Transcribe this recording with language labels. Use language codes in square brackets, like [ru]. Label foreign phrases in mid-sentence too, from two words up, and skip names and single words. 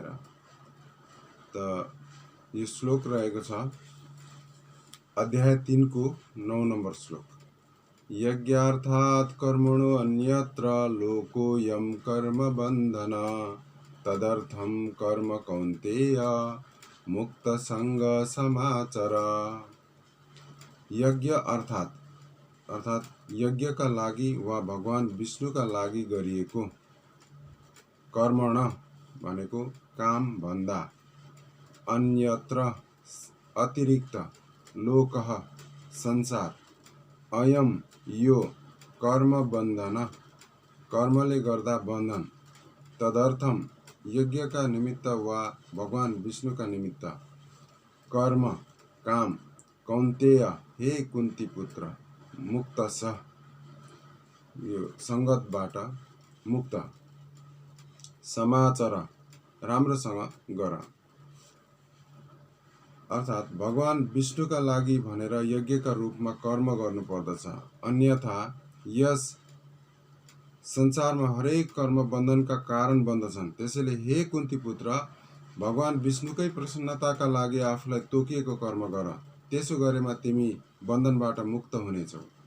[ne] त यो श्लोक रहेको छ अध्याय 3 को 9 नम्बर श्लोक। [sa] यज्ञार्थात् कर्मणो अन्यत्र लोकोऽयं कर्म बन्धन तदर्थं कर्म कौन्तेय मुक्त संग समाचर। [ne] यज्ञ अर्थात यज्ञ का लागि वा भगवान विष्णु का लागि गरिएको कर्मण भनेको काम भन्दा, अन्यत्र अतिरिक्त, लोकः संसार, अयम यो कर्म बन्धन कर्मले गर्दा बन्धन, तदर्थम यज्ञ का निमित्त वा भगवान विष्णु का निमित्त, कर्म काम, कौन्तेय हे कुन्ती पुत्र, मुक्त स यो संगतबाट मुक्त, समाचर राम्रोसँग गर। अर्थात भगवान विष्णु का लागि भनेर यज्ञ का रूपमा कर्म गर्नुपर्दछ, अन्यथा यस संसारमा हरेक कर्म बन्धन का कारण बन्दछन्। त्यसैले हे कुन्ती पुत्र, भगवान विष्णुकै प्रसन्नताका लागि आफूलाई तोकिएको कर्म गर, त्यसो गरेमा तिमी बन्धनबाट मुक्त हुनेछौ।